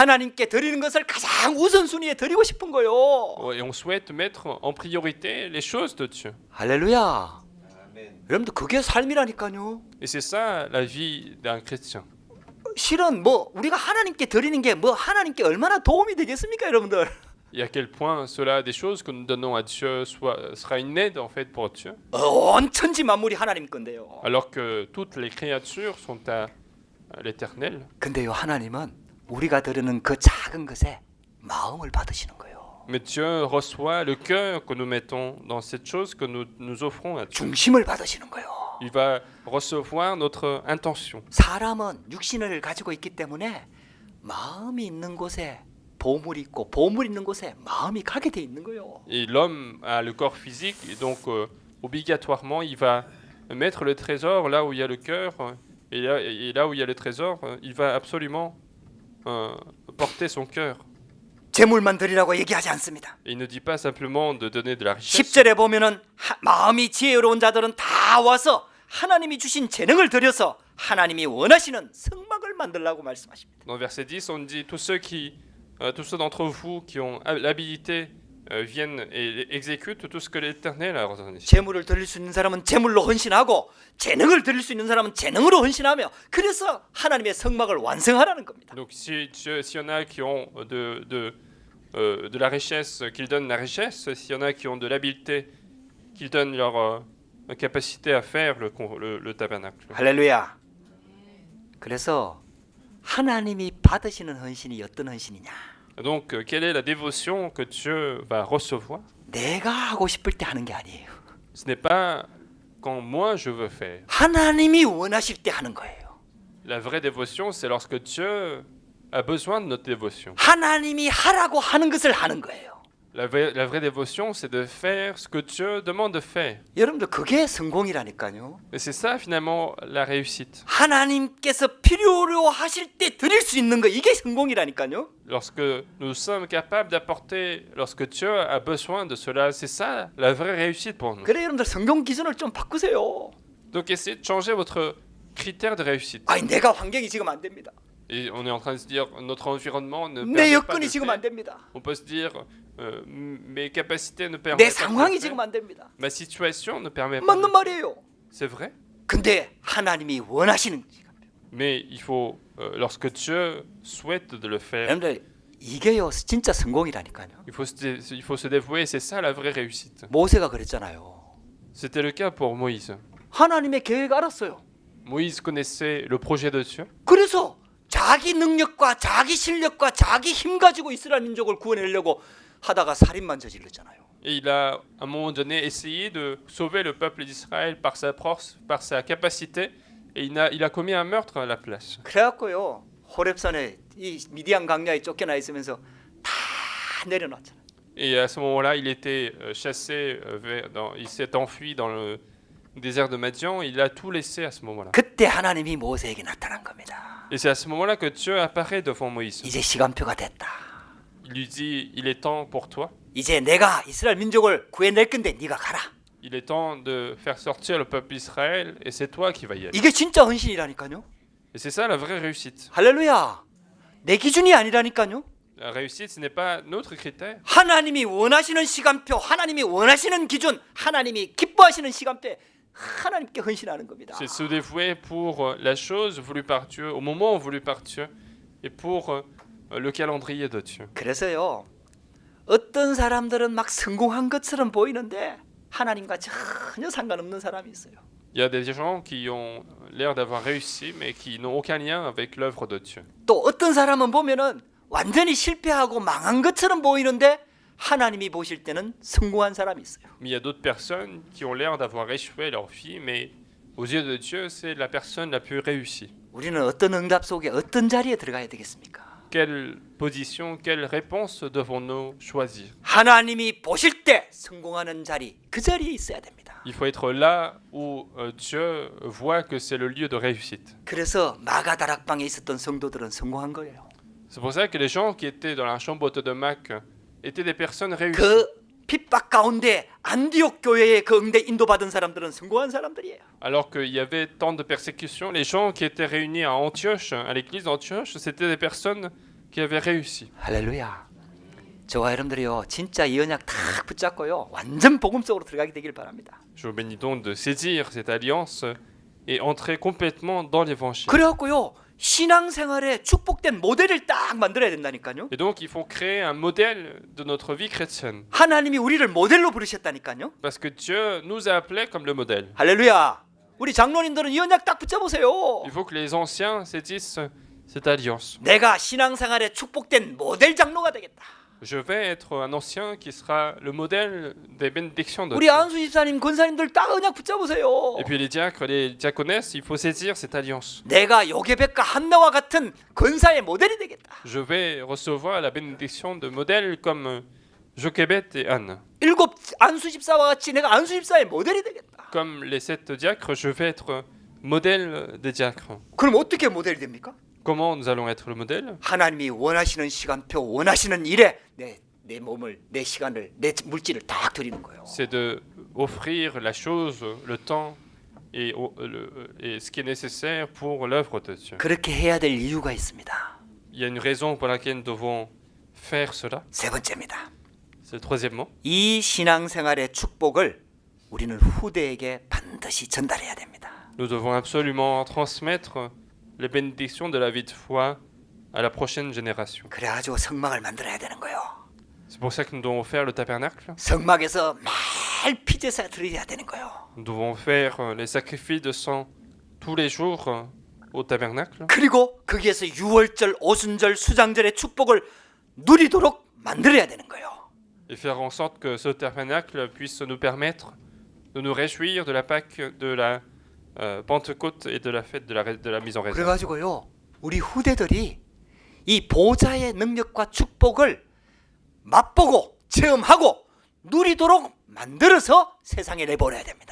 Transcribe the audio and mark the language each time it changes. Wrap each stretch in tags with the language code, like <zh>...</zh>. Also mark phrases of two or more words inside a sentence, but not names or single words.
<ko>하나님께 드리는 것을 가장 우선순위에 드리고 싶은 거예요.</ko> <fr>Et on souhaite mettre en priorité les choses de Dieu.</fr> <ko>할렐루야. 여러분들 그게 삶이라니까요.</ko> <fr>Et c'est ça la vie d'un chrétien.</fr> <ko>실은 뭐 우리가 하나님께 드리는 게 뭐 하나님께 얼마나 도움이 되겠습니까, 여러분들?</ko> <fr>Et à quel point cela, des choses que nous donnons à Dieu, sera une aide en fait pour Dieu.</fr> <ko>온 천지 만물이 하나님 건데요.</ko> <fr>Alors que toutes les créatures sont à l'Éternel.</fr> <ko>근데요 하나님은 우리가 드리는 그 작은 것에 마음을 받으시는 거예요.</ko> <fr>Mais Dieu reçoit le cœur que nous mettons dans cette chose que nous offrons à Dieu.</fr> <ko>중심을 받으시는 거예요.</ko> <fr>Il va recevoir notre intention.</fr> <ko>사람은 육신을 가지고 있기 때문에 마음이 있는 곳에 보물이 있고 보물 있는 곳에 마음이 가게 돼 있는 거예요.</ko> <fr>Et l'homme a le corps physique, et donc obligatoirement il va mettre le trésor là où il y a le cœur, et là où il y a le trésor, il va absolument porter son cœur.</fr> <ko>재물만 드리라고 얘기하지 않습니다.</ko> <fr>Et il ne dit pas simplement de donner de la richesse.</fr> <ko>10절에 보면은 마음이 지혜로운 자들은 다 와서 하나님이 주신 재능을 들여서 하나님이 원하시는 성막을 만들라고 말씀하십니다.</ko> <fr>Dans le verset 10, on dit tous ceux d'entre vous qui ont l'habilité viennent et exécutent tout ce que l'Éternel a ordonné.</fr> <ko>재물을 드릴 수 있는 사람은 재물로 헌신하고 재능을 드릴 수 있는 사람은 재능으로 헌신하며 그래서 하나님의 성막을 완성하라는 겁니다.</ko> <fr>Donc s'il y en a qui ont de la richesse, qu'ils donnent la richesse. S'il y en a qui ont de l'habileté, qu'ils donnent leur capacité à faire le tabernacle.</fr> <ko>할렐루야. 그래서 하나님이 받으시는 헌신이 어떤 헌신이냐?</ko> <fr>Donc, quelle est la dévotion que Dieu va recevoir?</fr> <ko>내가 하고 싶을 때 하는 게 아니에요.</ko> <fr>Ce n'est pas quand moi je veux faire.</fr> <ko>하나님이 원하실 때 하는 거예요.</ko> <fr>La vraie dévotion, c'est lorsque Dieu a besoin de notre dévotion.</fr> <ko>하나님이 하라고 하는 것을 하는 거예요.</ko> <fr>La vraie dévotion, c'est de faire ce que Dieu demande de faire.</fr> <ko>여러분들 그게 성공이라니까요.</ko> <fr>Et c'est ça finalement la réussite.</fr> <ko>하나님께서 필요로 하실 때 드릴 수 있는 거 이게 성공이라니까요.</ko> <fr>Lorsque nous sommes capables d'apporter, lorsque Dieu a besoin de cela, c'est ça la vraie réussite pour nous.</fr> <ko>그래 여러분들 성공 기준을 좀 바꾸세요.</ko> <fr>Donc essayez de changer votre critère de réussite.</fr> <ko>아니 내가 환경이 지금 안 됩니다.</ko> <fr>Et on est en train de se dire notre environnement ne</fr> <ko>내</ko> <fr>permet pas de</fr> <ko>여건이 지금 안</ko> <fr>faire.</fr> <ko>됩니다.</ko> <fr>On peut se dire mes capacités ne</fr> <ko>내</ko> <fr>permettent pas de</fr> <ko>상황이</ko> <fr>le</fr> <ko>지금</ko> <fr>faire.</fr> <ko>안 됩니다.</ko> <fr>Ma situation ne permet pas.</fr> <ko>맞는 말이에요.</ko> <fr>C'est vrai.</fr> <ko>근데 하나님이 원하시는</ko> <fr>Mais il faut, lorsque Dieu souhaite de le faire,</fr> <ko>여러분들 이게요 진짜 성공이라니까요.</ko> <fr>il faut se dévouer. C'est ça la vraie réussite.</fr> <ko>모세가 그랬잖아요.</ko> <fr>C'était le cas pour Moïse.</fr> <ko>하나님의 계획 알았어요.</ko> <fr>Moïse connaissait le projet de Dieu.</fr> <ko>그래서 자기 능력과 자기 실력과 자기 힘 가지고 이스라엘 민족을 구원하려고 하다가 살인만 저질렀잖아요.</ko> <fr>Et il a, à un moment donné, essayé de sauver le peuple d'Israël par sa force, par sa capacité, et il a commis un meurtre à la place.</fr> <ko>그래갖고요 호렙산에 이 미디안 강야에 쫓겨나 있으면서 다 내려놨잖아요.</ko> <fr>Et à ce moment-là, il était chassé, il s'est enfui dans le désert de Madian, il a tout laissé à ce moment-là.</fr> <ko>그때 하나님이 모세에게 나타난 겁니다.</ko> <fr>Et c'est à ce moment-là que Dieu apparaît devant Moïse.</fr> <ko>이제 시간표가 됐다.</ko> <fr>Il lui dit, il est temps pour toi,</fr> <ko>이제 내가 이스라엘 민족을 구해낼 건데 네가 가라.</ko> <fr>il est temps de faire sortir le peuple d'Israël, et c'est toi qui vas y aller.</fr> <ko>이게 진짜 헌신이라니까요.</ko> <fr>Et c'est ça la vraie réussite.</fr> <ko>할렐루야. 내 기준이 아니라니까요.</ko> <fr>La réussite, ce n'est pas notre critère.</fr> <ko>하나님이 원하시는 시간표, 하나님이 원하시는 기준, 하나님이 기뻐하시는 시간표에 하나님께 헌신하는 겁니다.</ko> <fr>C'est se dévouer pour la chose voulue par Dieu, au moment voulu par Dieu, et pour le calendrier de Dieu.</fr> <ko>그래서요. 어떤 사람들은 막 성공한 것처럼 보이는데 하나님과 전혀 상관없는 사람이 있어요.</ko> <fr>Il y a des gens qui ont l'air d'avoir réussi, mais qui n'ont aucun lien avec l'œuvre de Dieu.</fr> <ko>또 어떤 사람은 보면은 완전히 실패하고 망한 것처럼 보이는데 하나님이 보실 때는 성공한 사람이 있어요.</ko> <fr>Mais il y a d'autres personnes qui ont l'air d'avoir échoué leur vie, mais aux yeux de Dieu, c'est la personne la plus réussie.</fr> <ko>우리는 어떤 응답 속에 어떤 자리에 들어가야 되겠습니까?</ko> <fr>Quelle position, quelle réponse devons-nous choisir?</fr> <ko>하나님이 보실 때 성공하는 자리, 그 자리에 있어야 됩니다.</ko> <fr>Il faut être là où Dieu voit que c'est le lieu de réussite.</fr> <ko>그래서 마가다락방에 있었던 성도들은 성공한 거예요.</ko> <fr>C'est pour ça que les gens qui étaient dans la chambre haute de Mac étaient des personnes réussies.</fr> <ko>그 핍박 가운데 안디옥 교회에 그 응대 인도받은 사람들은 성공한 사람들이에요.</ko> <fr>Alors qu'il y avait tant de persécutions, les gens qui étaient réunis à Antioche, à l'église d'Antioche, c'était des personnes qui avaient réussi.</fr> <ko>할렐루야. 저와 여러분들이요 진짜 이 언약 탁 붙잡고요 완전 복음 속으로 들어가게 되길 바랍니다.</ko> <fr>Je vous bénis donc de saisir cette alliance et entrer complètement dans l'évangile.</fr> <ko>그래갖고요 신앙생활에 축복된 모델을 딱 만들어야 된다니까요.</ko> <fr>Et donc il faut créer un modèle de notre vie chrétienne.</fr> <ko>하나님이 우리를 모델로 부르셨다니까요.</ko> <fr>Parce que Dieu nous a appelés comme le modèle.</fr> <ko>할렐루야. 우리 장로님들은 이 언약 딱 붙잡으세요.</ko> <fr>Il faut que les anciens saisissent cette alliance.</fr> <ko>내가 신앙생활에 축복된 모델 장로가 되겠다.</ko> <fr>Je vais être un ancien qui sera le modèle des bénédictions de</fr> <ko>우리</ko> <fr>Dieu.</fr> <ko>안수 집사님, 권사님들 딱 언약 붙잡으세요.</ko> <fr>Et puis les diacres, les diaconesses, il faut saisir cette alliance.</fr> <ko>내가 요게백과 한나와 같은 권사의 모델이 되겠다.</ko> <fr>Je vais recevoir la bénédiction de modèles comme Jochebed et Anne.</fr> <ko>일곱 안수 집사와 같이 내가 안수 집사의 모델이 되겠다.</ko> <fr>Comme les 7 diacres, je vais être modèle des diacres.</fr> <ko>그럼 어떻게 모델이 됩니까?</ko> <fr>Comment nous allons être le modèle?</fr> <ko>하나님이 원하시는 시간표, 원하시는 일에 내 몸을, 내 시간을, 내 물질을 딱 드리는 거예요.</ko> <fr>C'est de offrir la chose, le temps et ce qui est nécessaire pour l'œuvre de Dieu.</fr> <ko>그렇게 해야 될 이유가 있습니다.</ko> <fr>Il y a une raison pour laquelle nous devons faire cela.</fr> <ko>세 번째입니다.</ko> <fr>C'est troisièmement.</fr> <ko>이 신앙생활의 축복을 우리는 후대에게 반드시 전달해야 됩니다.</ko> <fr>Nous devons absolument transmettre les bénédictions de la vie de foi à la prochaine génération.</fr> <ko>그래가지고 성막을 만들어야 되는 거예요.</ko> <fr>C'est pour ça que nous devons faire le tabernacle.</fr> <ko>성막에서 매일 피제사 드려야 되는 거예요.</ko> <fr>Nous devons faire les sacrifices de sang tous les jours au tabernacle.</fr> <ko>그리고 거기에서 유월절, 오순절, 수장절의 축복을 누리도록 만들어야 되는 거예요.</ko> <fr>Et faire en sorte que ce tabernacle puisse nous permettre de nous réjouir de la Pâque, de la Pentecôte et de la fête de la mise en réserve.</fr> <ko>그래가지고요 우리 후대들이 이 보좌의 능력과 축복을 맛보고 체험하고 누리도록 만들어서 세상에 내버려야 됩니다.</ko>